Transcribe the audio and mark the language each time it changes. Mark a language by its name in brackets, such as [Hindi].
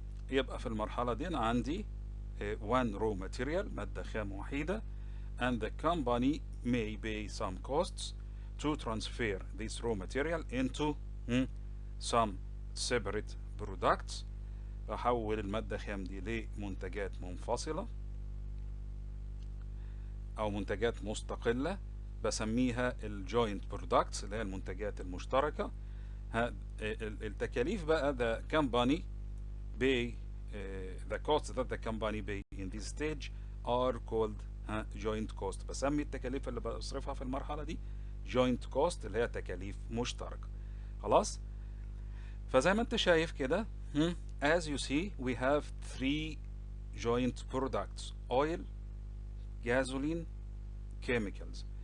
[Arabic] يبقى في المرحلة دي أنا عندي [English] one raw material [Arabic] مادة خام وحيدة [English] and the company may pay some costs to transfer this raw material into some separate products. [Arabic] أحول المادة خام دي لمنتجات منفصلة أو منتجات مستقلة بسميها الجوينت برودكتس اللي هي المنتجات المشتركة. التكاليف بقى [English] the company pay the costs that the company pay in this stage are called joint cost. [Arabic] بسمي التكاليف اللي بصرفها في المرحلة دي joint cost اللي هي تكاليف مشتركة. خلاص. فزي ما انت شايف كده [English] as you see we have three joint products: oil, gasoline, chemicals.